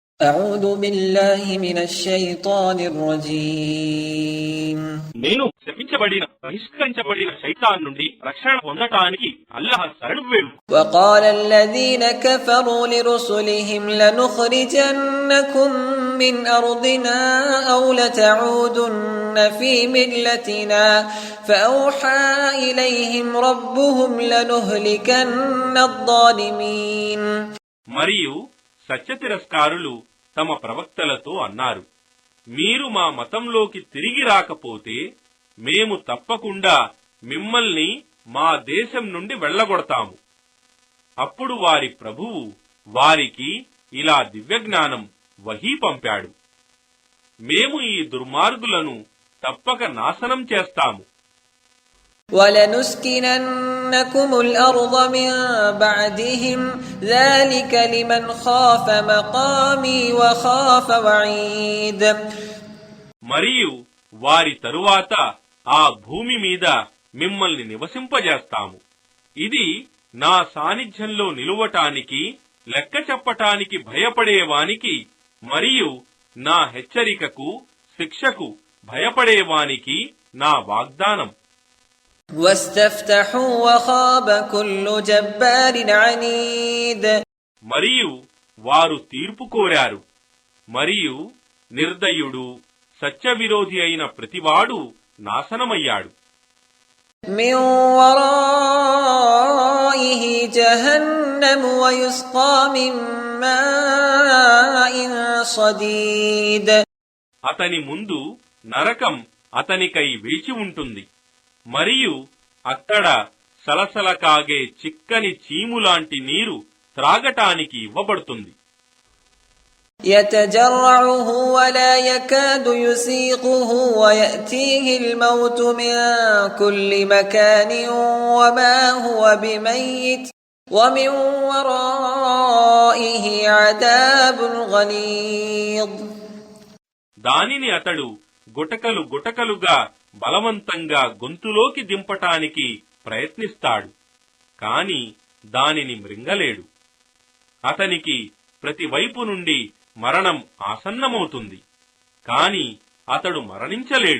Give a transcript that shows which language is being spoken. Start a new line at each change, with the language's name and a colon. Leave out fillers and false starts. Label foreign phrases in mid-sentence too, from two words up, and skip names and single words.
Arabic: أعوذ بالله من الشيطان الرجيم
Telugu: నేను శపించబడిన బహిష్కరించబడిన శైతాన్ నుండి రక్షణ పొందటానికి అల్లాహ్ శరణు వేడు.
Arabic: وقال الذين كفروا لرسلهم لنخرجنكم من أرضنا أو لتعودن في ملتنا فأوحى إليهم ربهم لنهلكن الظالمين.
Telugu: మరియు సత్యతిరస్కారులు తమ ప్రవక్తలతో అన్నారు, మీరు మా మతంలోకి తిరిగి రాకపోతే మేము తప్పకుండా మిమ్మల్ని మా దేశం నుండి వెళ్లగొడతాము. అప్పుడు వారి ప్రభువు వారికి ఇలా దివ్యజ్ఞానం వహీ పంపాడు, మేము ఈ దుర్మార్గులను తప్పక నాశనం చేస్తాము.
Arabic: وَلَنُسْكِنَنَّكُمُ الْأَرْضَ مِنْ بَعْدِهِمْ ذَلِكَ لِمَنْ خَافَ مَقَامِي وَخَافَ وَعِيدِ.
Telugu: మరియు వారి తరువాత ఆ భూమి మీద మిమ్మల్ని నివసింపజేస్తాము. ఇది నా సాన్నిధ్యంలో నిలువటానికి, లెక్క చెప్పటానికి భయపడేవానికి మరియు నా హెచ్చరికకు, శిక్షకు భయపడేవానికి నా వాగ్దానం.
Arabic: وَاسْتَفْتَحُوا وَخَابَ كُلُّ جَبَّارٍ عَنِيدٍ.
Telugu: మరియు వారు తీర్పు కోరారు, మరియు నిర్దయుడు, సత్యవిరోధి అయిన ప్రతివాడు నాశనమయ్యాడు.
Arabic: مِنْ وَرَائِهِ جَهَنَّمُ وَيُسْقَى مِنْ مَاءٍ صَدِيدٍ.
Telugu: అతని ముందు నరకం అతనికై వేచి ఉంటుంది, మరియు అక్కడ సలసల కాగే చిక్కని చీములాంటి నీరు త్రాగటానికి ఇవ్వబడుతుంది.
Arabic: يَتَجَرَّعُهُ وَلَا يَكَادُ يُسِيغُهُ وَيَأْتِيهِ الْمَوْتُ مِنْ كُلِّ مَكَانٍ وَمَا هُوَ بِمَيِّتٍ وَمِنْ وَرَائِهِ عَذَابٌ غَلِيظٌ.
Telugu: దానిని అతడు గుటకలు గుటకలుగా బలవంతంగా గొంతులోకి దింపటానికి ప్రయత్నిస్తాడు, కాని దానిని మృంగలేడు. అతనికి ప్రతి వైపు నుండి మరణం ఆసన్నమవుతుంది, కాని అతడు మరణించలేడు.